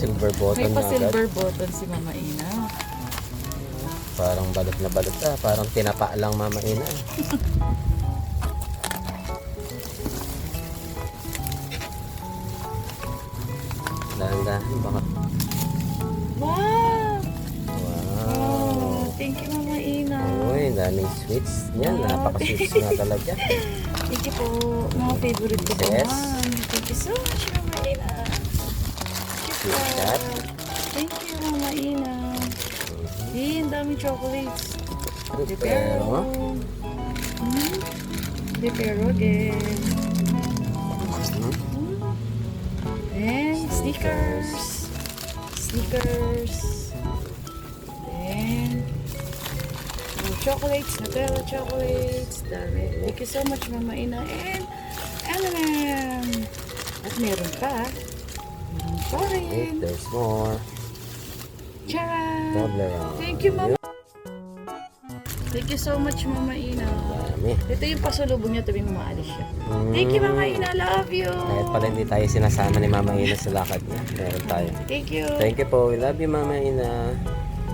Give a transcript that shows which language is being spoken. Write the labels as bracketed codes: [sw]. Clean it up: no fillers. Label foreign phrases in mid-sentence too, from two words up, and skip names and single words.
[en] silver [tl] May [en] button [tl] pa na agad. [en] silver button [tl] si Mama Ina. Parang balot na balot parang tinapa lang Mama Ina. Dahan-dahan baka. Wow! Wow. [en] Thank you, Mama Ina. [tl] Uy, daming sweets niyan. Napaka-sweets nga talaga. [en] Thank you [tl] po. Mga favorite ko [en] Yes. [tl] naman. [en] Thank you so much, Mama Ina. Sweet cat. Thank you, [tl] Mama Ina. Ang daming chocolates. Pero, Pero again. [en] And stickers. Stickers. And chocolates. Nutella chocolates. Dami. Thank you so much, Mama Ina. And M&M. [tl] At meron pa. Meron pa [en] wait, [tl] rin. [en] there's more. [tl] Charan! [en] Double round. Thank you, Mama. Thank you so much, Mama Ina. [tl] Dami. Ito yung pasalubong niya tuwing umaalis siya. [en] Thank you, Mama Ina. Love you. [tl] Kahit pala hindi tayo sinasama ni Mama Ina sa lakad niya. Meron tayo. [en] Thank you. Thank you po. We love you Mama Ina.